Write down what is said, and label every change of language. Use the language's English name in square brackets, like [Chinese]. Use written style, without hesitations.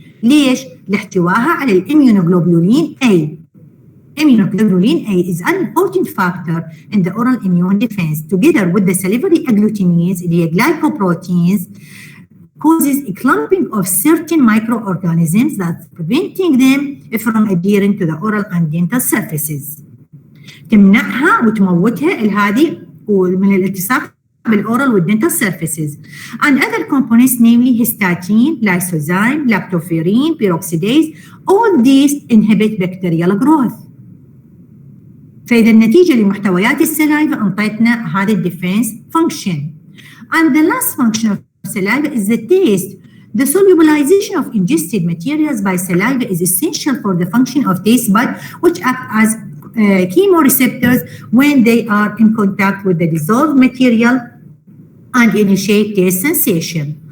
[Arabic] ليش؟ لاحتوائها على الاميونوجلوبولين A. [English] Immunoglobulin A is an important factor in the oral immune defense. Together with the salivary agglutinates, the glycoproteins, causes a clumping of certain microorganisms that's preventing them from adhering to the oral and dental surfaces. [Arabic] تمنعها وتموتها هذه من الالتصاق بالاورال والدنتال surfaces. [English] And other components namely histatin, lysozyme, lactoferrin, peroxidase, all these inhibit bacterial growth. [Arabic] فإذا النتيجة لمحتويات السلايفة أنطيتنا هذا الديفنس function. [English] And the last function of saliva is the taste. The solubilization of ingested materials by saliva is essential for the function of taste buds, which act as chemoreceptors when they are in contact with the dissolved material and initiate taste sensation.